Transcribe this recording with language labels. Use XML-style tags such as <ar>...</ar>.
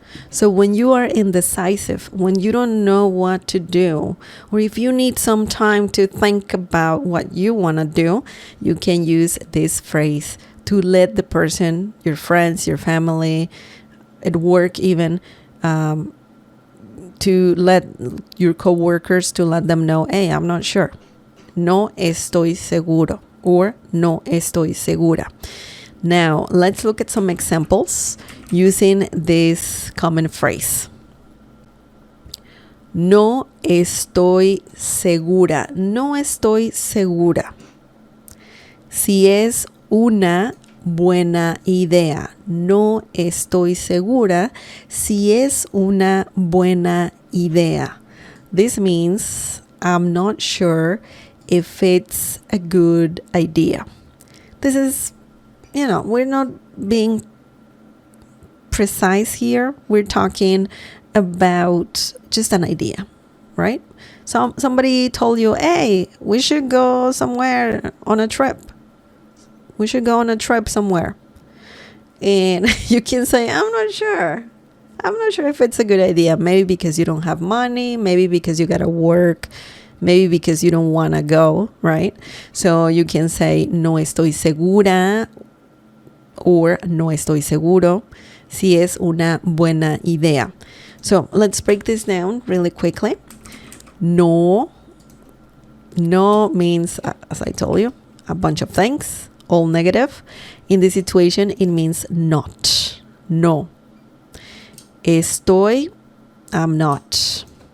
<en>So when you are indecisive, when you don't know what to do, or if you need some time to think about what you want to do, you can use this phrase to let the person, your friends, your family, at work even, to let your coworkers, to let them know, hey, I'm not sure.</en> <es>No estoy seguro or no estoy segura.</es> <en>Now, let's look at some examples using this common phrase.</en> <es>No estoy segura. No estoy segura. Si es una buena idea. No estoy segura si es una buena idea.</es> <en>This means I'm not sure if it's a good idea. This is, we're not being precise here. We're talking about just an idea, right? So somebody told you, hey, we should go somewhere on a trip. We should go on a trip somewhere. And you can say, I'm not sure. I'm not sure if it's a good idea. Maybe because you don't have money. Maybe because you got to work. Maybe because you don't want to go, right? So you can say,</en> <es>no estoy segura or no estoy seguro. si es una buena idea.</es> <en>So let's break this down really quickly. No means, as I told you, a bunch of things, all negative. In this situation, it means not.</en> <es>No. Estoy,</es> <en>I'm not.</en>